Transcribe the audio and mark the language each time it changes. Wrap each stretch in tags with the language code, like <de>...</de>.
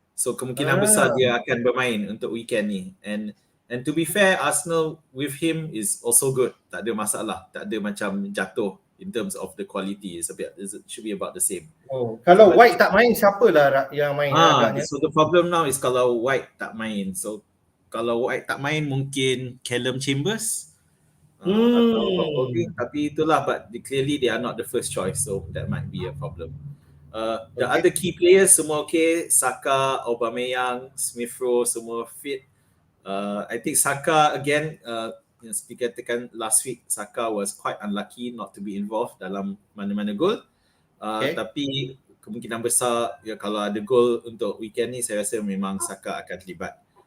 <ms>So kemungkinan besar dia akan bermain untuk weekend ni.</ms> <en>And to be fair, Arsenal with him is also good.</en> <ms>Tak ada masalah, tak ada macam jatuh</ms> <en>in terms of the quality. It should be about the same.</en> <ms>Kalau White tak main, siapa lah yang main agaknya?</ms> <en>So the problem now is</en> <ms>kalau White tak main. So kalau White tak main, mungkin Callum Chambers atau tapi itulah,</ms> <en>but clearly they are not the first choice, so that might be a problem. The other key players</en> <ms>semua okay.</ms> <en>Saka, Aubameyang, Smith Rowe semua fit. I think Saka again,</en> <ms>seperti katakan</ms> <en>last week, Saka was quite unlucky not to be involved</en> <ms>dalam mana-mana gol. Tapi kemungkinan besar kalau ada gol untuk weekend ni, saya rasa memang Saka akan terlibat.</ms>